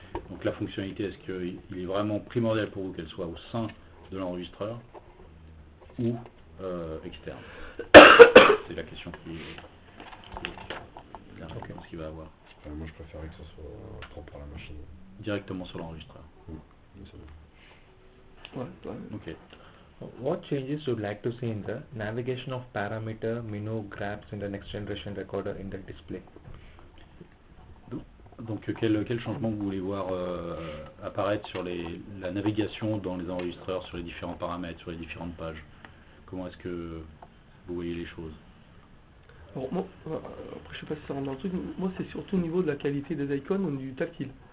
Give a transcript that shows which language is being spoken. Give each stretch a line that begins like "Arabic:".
French: Donc la fonctionnalité, est-ce qu'il est vraiment primordial pour vous qu'elle soit au sein de l'enregistreur ou externe? C'est la question qui va avoir. Moi je préférerais que ça soit propre à la machine. Directement sur l'enregistreur. Ok.
English: What changes would you like to see in the navigation of parameter menu graphs in the next generation recorder in the display?
French: Donc quel changement vous voulez voir apparaître sur la navigation dans les enregistreurs, sur les différents paramètres, sur les différentes pages? Comment est-ce que vous voyez les choses? Alors, moi, après je sais pas si ça rentre dans le truc, moi c'est surtout au niveau de la qualité des icônes ou du tactile.